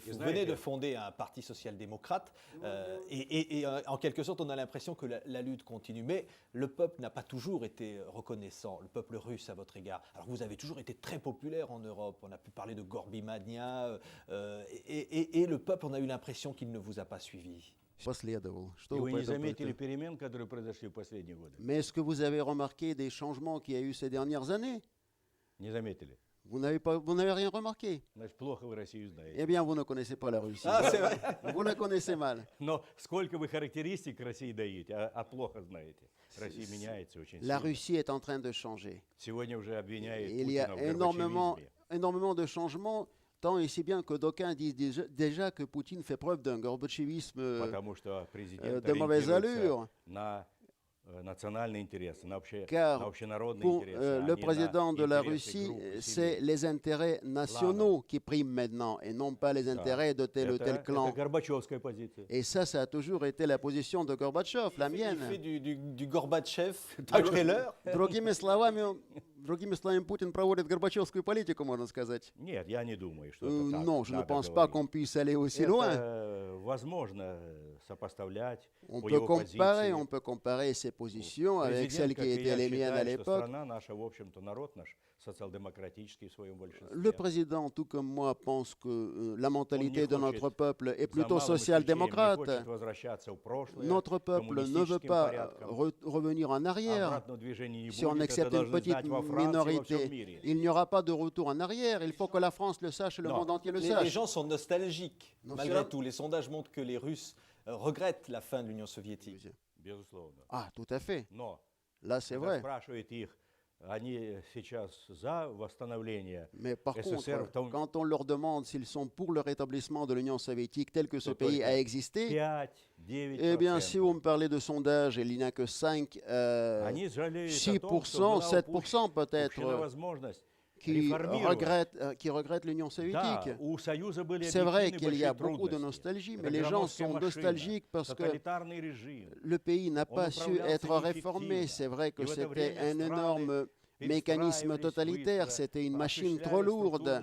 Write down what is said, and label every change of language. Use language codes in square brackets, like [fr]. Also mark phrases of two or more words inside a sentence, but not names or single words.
[fr] venez de fonder un parti social-démocrate et en quelque sorte on a l'impression que la lutte continue. Mais le peuple n'a pas toujours été reconnaissant, le peuple russe à votre égard. Alors vous avez toujours été très populaire en Europe, on a pu parler de Gorby-Mania et le peuple, on a eu l'impression qu'il ne vous a pas suivi. [ru] Последовал. Что И вы вы по не этому заметили поводу? перемен, которые произошли в последние годы? [fr] Mais est-ce que vous avez remarqué des changements qu'il y a eu ces dernières années? [ru] Не заметили. [fr] Vous n'avez rien remarqué. [ru] Значит, плохо вы Россию знаете. [fr] Eh bien, vous ne connaissez pas la Russie. Ah, c'est vrai. Vous la connaissez mal. [ru] Но сколько вы характеристик России даете, а плохо знаете. Россия меняется очень [fr] La [ru] сильно. [fr] Russie est en train de changer. [ru] Сегодня уже обвиняет [fr] Il y a [ru] Путина в горбачевизме. [fr] énormément de changements, tant et si bien que d'aucuns disent déjà que Poutine fait preuve d'un gorbachevisme [ru] Потому что президент [fr] de mauvaise [ru] ориентируется [fr] allure. [ru] на национальные интересы, на [fr] Car [ru] общенародные [fr] pour [ru] интересы, а [fr] le [ru] не [fr] président [ru] на [fr] de la [ru] интересы [fr] Russie, [ru] группы, [fr] c'est [ru] семей. [fr] les intérêts nationaux qui priment maintenant et non pas les intérêts de tel ou tel [ru] Это [fr] clan. [ru] Горбачевская позиция. [fr] Et ça a toujours été la position de Gorbatchev, la Il mienne. fait du Gorbatchev malgré l'heure. [ru] Другими словами, Путин проводит горбачевскую политику, можно сказать. Нет, я не думаю, что это так. [fr] Non, je ne [ru] надо [fr] pense pas [ru] говорить. [fr] qu'on puisse aller aussi loin. [ru] Это возможно сопоставлять [fr] On [ru] по [fr] peut [ru] его [fr] comparer, [ru] позиции. [fr] on peut comparer ses positions avec [ru] Президент, [fr] celles [ru] как [fr] qui [ru] и [fr] étaient [ru] я, [fr] les miennes à [ru] считает, что [fr] l'époque. [ru] страна наша, в общем-то, народ наш социал-демократический в своем большинстве. [fr] Le président, tout comme moi, pense que la mentalité de [ru] хочет [fr] notre peuple est [ru] За [fr] plutôt [ru] малым исключением не [fr] social-démocrate. [ru] хочет возвращаться в прошлое, [fr] Notre peuple ne veut [ru] коммунистическим [fr] pas [ru] порядком. [fr] revenir en arrière. [ru] Обратного движения не [fr] Si on [ru] будет, это [fr] accepte une [ru] должны [fr] petite [ru] знать во Франции и во всем [fr] minorité, [ru] мире. [fr] il n'y aura pas de retour en arrière. Il faut que la France le sache et le Non. monde entier le Les sache. gens sont nostalgiques, Non, malgré c'est- tout. Les sondages montrent que les Russes regrettent la fin de l'Union soviétique. [ru] Безусловно. [fr] Ah, tout à fait. [ru] Но [fr] Là, c'est [ru] когда [fr] vrai. [ru] спрашиваете их, они сейчас за восстановление [fr] Mais par [ru] SSR, [fr] contre, quand on leur demande s'ils sont pour le rétablissement de l'Union soviétique tel que ce [ru] То [fr] pays [ru] только [fr] a existé, [ru] 5-9%. [fr] eh bien, si vous me parlez de sondage, il n'y en a que 5, [ru] Они жалеют о том, что [fr] 6%, [ru] была [fr] 7% [ru] упущена [fr] peut-être. [ru] возможность [fr] qui regrettent l'Union soviétique. C'est vrai qu'il y a beaucoup de nostalgie, mais les gens sont nostalgiques parce que le pays n'a pas su être réformé. C'est vrai que c'était un énorme mécanisme totalitaire, c'était une machine trop lourde.